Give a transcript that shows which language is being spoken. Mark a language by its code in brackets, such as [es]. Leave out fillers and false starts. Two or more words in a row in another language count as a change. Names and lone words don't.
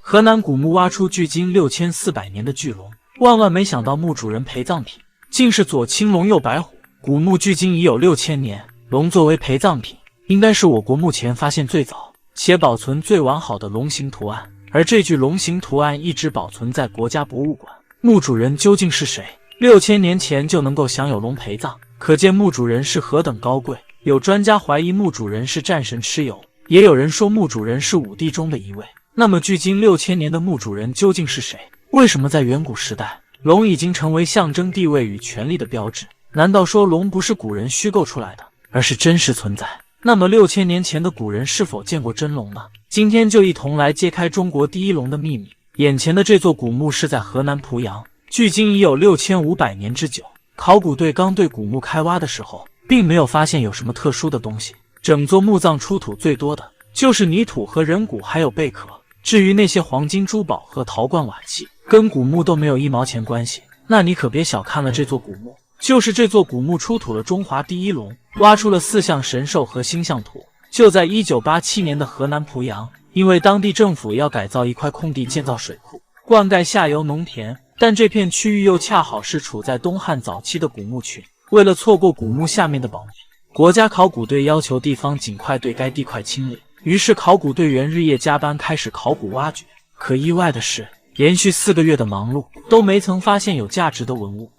[zh] 河南古墓挖出距今6400年的巨龍，萬萬沒想到墓主人陪葬品竟是左青龍右白虎。古墓距今已有6000年，龍作為陪葬品，應該是我國目前發現最早且保存最完好的龍形圖案，而這具龍形圖案一直保存在国家博物馆。墓主人究竟是誰？6000年前就能夠享有龙陪葬，可見墓主人是何等高貴。有專家懷疑墓主人是戰神蚩尤，也有人說墓主人是5帝中的一位。那麼距今6000年的墓主人究竟是誰？為什麼在遠古時代，龍已經成為象徵地位與權力的標誌？難道說龍不是古人虛構出來的，而是真實存在？那麼6000年前的古人是否見過真龍呢？今天就一同來揭開中國第一龍的秘密。眼前的這座古墓是在河南濮陽，距今已有6500年之久。考古隊剛對古墓開挖的時候，並沒有發現有什麼特殊的東西。整座墓葬出土最多的就是泥土和人骨，還有貝殼。至於那些黄金珠寶和陶罐瓦器，跟古墓都沒有1毛錢關係。那你可別小看了這座古墓。就是这座古墓出土了中華第一龍，挖出了4項神獸和星象圖。就在1987年的河南濮陽，因為當地政府要改造一塊空地建造水庫，灌溉下游農田，但這片區域又恰好是處在東漢早期的古墓群。為了錯過古墓下面的寶貝，國家考古隊要求地方盡快對該地塊清理。於是考古隊員日夜加班開始考古挖掘。可意外的是，連續4個月的忙碌都沒曾發現有價值的文物。